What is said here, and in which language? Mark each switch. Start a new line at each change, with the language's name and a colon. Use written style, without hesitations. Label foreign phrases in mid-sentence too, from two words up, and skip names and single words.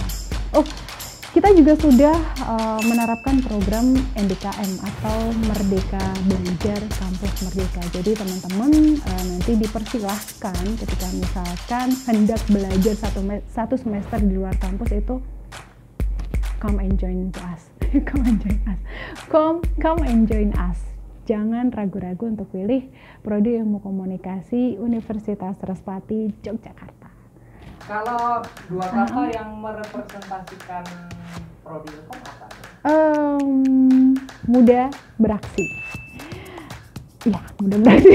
Indonesian: Kita juga sudah menerapkan program MBKM atau Merdeka Belajar Kampus Merdeka. Jadi teman-teman nanti dipersilahkan ketika misalkan hendak belajar satu semester di luar kampus itu
English: come and join us. Come and join us.
Indonesian: Jangan ragu-ragu untuk pilih Prodi Ilmu Komunikasi Universitas Srespati Yogyakarta. Kalau dua kata yang merepresentasikan Prodi Ilkom apa? Muda beraksi. Ya, muda beraksi.